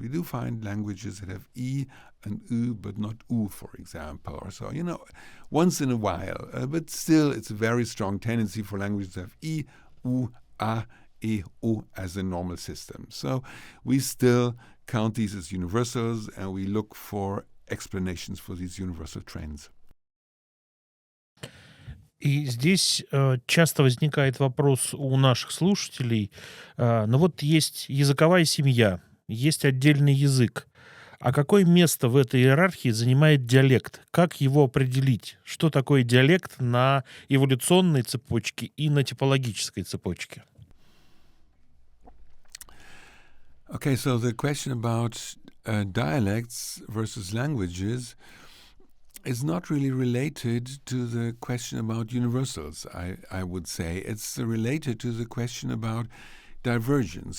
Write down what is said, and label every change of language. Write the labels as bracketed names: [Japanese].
[English] We do find languages that have I and U, but not U, for example, or so, once in a while. But still, it's a very strong tendency for languages to have I, U, A, E, U as a normal system. So we still count these as universals, and we look for explanations for these universal trends. [Russian] И здесь часто возникает вопрос у наших слушателей. Ну вот есть языковая семья, есть отдельный язык. А какое место в этой иерархии занимает диалект? Как его определить? Что такое диалект на эволюционной цепочке и на типологической цепочке? [English] Okay, so the question about dialects versus languages is not really related to the question about universals, I would say. It's related to the question about divergence.